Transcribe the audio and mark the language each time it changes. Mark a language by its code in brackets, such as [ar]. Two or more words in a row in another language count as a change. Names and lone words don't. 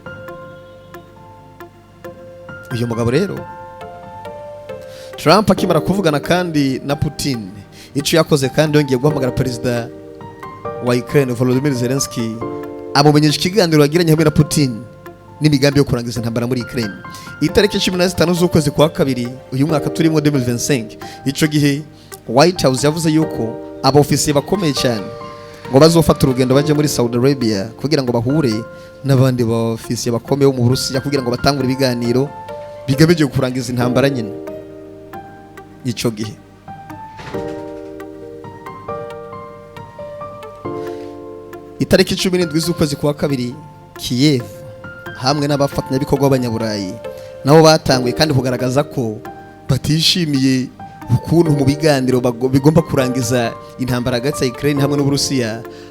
[rn] Uyu mugabo rero Trump akimara kuvugana kandi na Putin, icyo yakoze kandi yongeye guhamagara perezida wa Ukraine Volodymyr Zelensky, amumenyesha ikiganiro yagiranye hamwe na Putin n'imigambi yo kurangiza intambara muri Ukraine. Itariki 15 z'ukwezi kwa kabiri uyu mwaka turimo 2025, icyo gihe White House yavuze yuko abofisiye bakomeye cyane ngo bazofata urugendo baje muri Saudi Arabia kugira ngo bahure n'abandi bofisiye bakomeye bo mu Burusiya kugira ngo batangure ibiganiro bigamije kurangiza intambara nyine. Icyo gihe itariki 17 z'ukwezi kwa kabiri, Kiev hamwe n'abafatanyabikorwa b'abanyaburayi nabo batanguye kandi kugaragaza ko batishimiye ukuntu mu biganiro bigomba kurangiza intambara hagati ya Ukraine hamwe n'Uburusiya.